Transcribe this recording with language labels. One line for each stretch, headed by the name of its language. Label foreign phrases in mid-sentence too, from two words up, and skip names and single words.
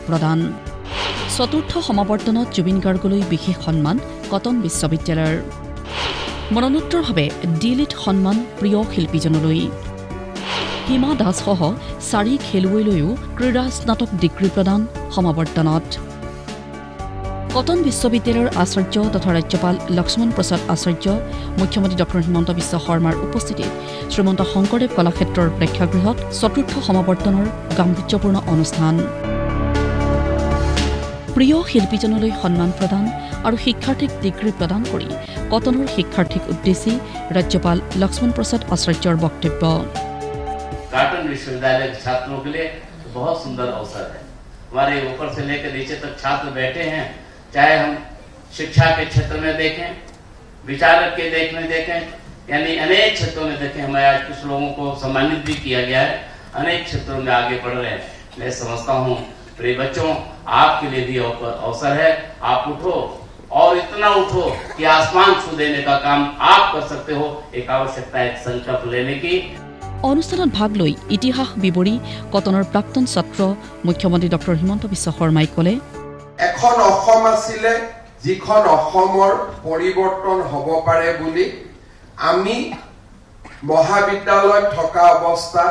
Assamese: প্ৰদান চতুৰ্থ সমাৱৰ্তনত জুবিন গাৰ্গলৈ বিশেষ সন্মান কটন বিশ্ববিদ্যালয়ৰ মৰণোত্তৰভাৱে ডিলিট সন্মান প্ৰিয় শিল্পীজনলৈ হিমা দাসসহ 4 খেলুৱৈলৈও ক্ৰীড়া স্নাতক ডিগ্ৰী প্ৰদান সমাৱৰ্তনত কটন বিশ্ববিদ্যালয়ৰ আচাৰ্য তথা ৰাজ্যপাল লক্ষ্মণ প্ৰসাদ আচাৰ্য মুখ্যমন্ত্ৰী ডক্টৰ হিমন্ত বিশ্ব শৰ্মাৰ উপস্থিতিত শ্ৰীমন্ত শংকৰদেৱ কলাক্ষেত্ৰৰ প্ৰেক্ষাগৃহত চতুৰ্থ সমাৱৰ্তনৰ গাম্ভীৰ্যপূৰ্ণ অনুষ্ঠান প্ৰিয় শিল্পীজনলৈ সন্মান প্ৰদান আৰু শিক্ষাৰ্থীক ডিগ্ৰী প্ৰদান কৰি কটনৰ শিক্ষাৰ্থীক উদ্দেশ্যি ৰাজ্যপাল লক্ষ্মণ প্ৰসাদ আচাৰ্যৰ বক্তব্য
Hindi: कॉटन विश्वविद्यालय के छात्रों के लिए बहुत सुंदर अवसर है। हमारे ऊपर से लेकर नीचे तक छात्र बैठे हैं, चाहे हम शिक्षा के क्षेत्र में देखें, विचारक के देखें, यानी अनेक क्षेत्रों में देखें। हमें आज कुछ लोगों को सम्मानित भी किया गया है, अनेक क्षेत्रों में आगे बढ़ रहे हैं। मैं समझता हूँ प्रिय बच्चों, आपके लिए भी अवसर है। आप उठो और इतना उठो कि आसमान छू देने का काम आप कर सकते हो। एक आवश्यकता है संकल्प लेने की।
Assamese: অনুষ্ঠানত ভাগ লৈ ইতিহাস বিৱৰি কটনৰ প্ৰাক্তন ছাত্ৰ মুখ্যমন্ত্ৰী ডক্টৰ হিমন্ত বিশ্ব শৰ্মাই ক'লে এখন অসম আছিলে যিখন অসমৰ পৰিৱৰ্তন হ'ব পাৰে বুলি আমি মহাবিদ্যালয়ত থকা অৱস্থাত